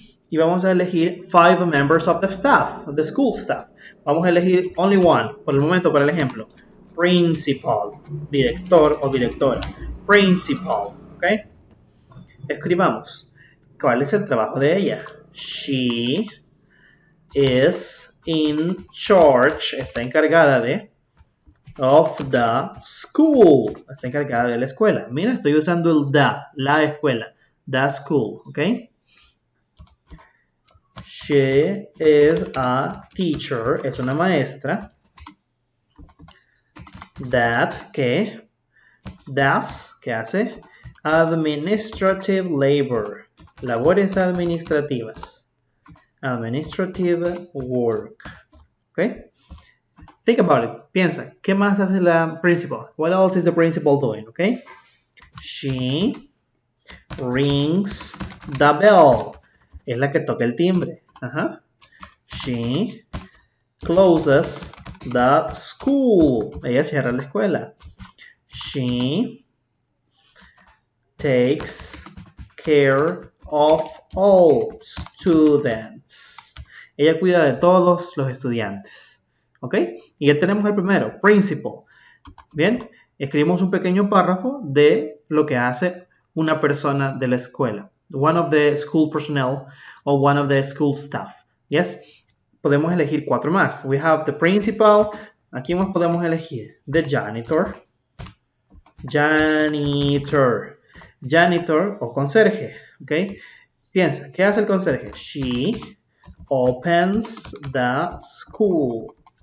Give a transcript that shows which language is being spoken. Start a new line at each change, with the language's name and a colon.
Spanish: Y vamos a elegir 5
English: members of the staff, the school staff.
Spanish: Vamos a elegir
English: only one,
Spanish: por el momento, para el ejemplo. Principal, director o directora. Principal, ¿ok? Escribamos. ¿Cuál es el trabajo de ella?
English: She is in charge,
Spanish: está encargada de,
English: of the school,
Spanish: está encargada de la escuela. Mira, estoy usando el la escuela, the school, ¿ok?
English: She is a teacher,
Spanish: es una maestra,
English: that, que, does, que hace, administrative labor,
Spanish: Labores administrativas.
English: Administrative work. Okay? Think about it.
Spanish: Piensa, ¿qué más hace la principal?
English: What else is the principal doing? Okay? She rings the bell.
Spanish: Es la que toca el timbre. Ajá.
English: She closes the school.
Spanish: Ella cierra la escuela.
English: She takes care of all students.
Spanish: Ella cuida de todos los estudiantes. ¿Ok? Y ya tenemos el primero, principal. Bien, escribimos un pequeño párrafo de lo que hace una persona de la escuela.
English: One of the school personnel or one of the school staff. Yes,
Spanish: podemos elegir 4 más.
English: We have the principal.
Spanish: Aquí más podemos elegir
English: the janitor.
Spanish: Janitor. Janitor o conserje. ¿Ok? Piensa, ¿qué hace el conserje?
English: She opens the school.